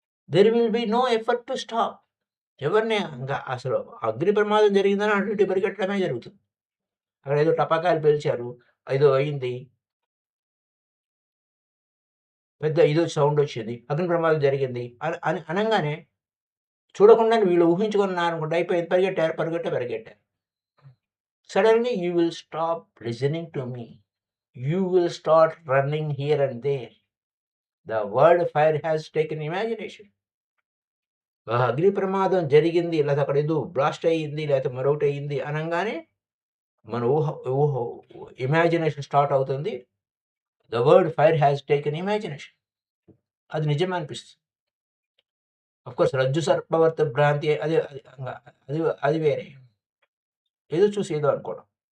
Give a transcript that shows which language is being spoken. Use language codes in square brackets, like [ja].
[en] There will be no effort to stop. [te] ఎవరిని అసలు అగ్ని ప్రమాదం జరిగిందని అటు ఇటు పరిగెట్టడమే జరుగుతుంది. అక్కడ ఏదో టపాకాయలు పేల్చారు. ఏదో అయింది. పెద్ద ఏదో సౌండొచ్చింది. అగ్ని ప్రమాదం జరిగింది అని అనంగానే చూడకుండానే వీళ్ళు ఊహించుకున్నారనుకుంటే అయిపోయింది. పరిగెట్టారు. [en] Suddenly you will stop listening to me. You will start running here and there. The word fire has taken imagination. [te] అగ్ని ప్రమాదం జరిగింది, లేకపోతే అక్కడ ఏదో బ్లాస్ట్ అయ్యింది, లేకపోతే మరొకటి అయ్యింది అనంగానే మన ఊహ ఇమాజినేషన్ స్టార్ట్ అవుతుంది. [en] The word fire has taken imagination. [te] అది నిజమే అనిపిస్తుంది. అఫ్‌కోర్స్ రజ్జు సర్పవర్త భ్రాంతి అది అది అది వేరే. ఏదో చూసి ఏదో అనుకోవడం.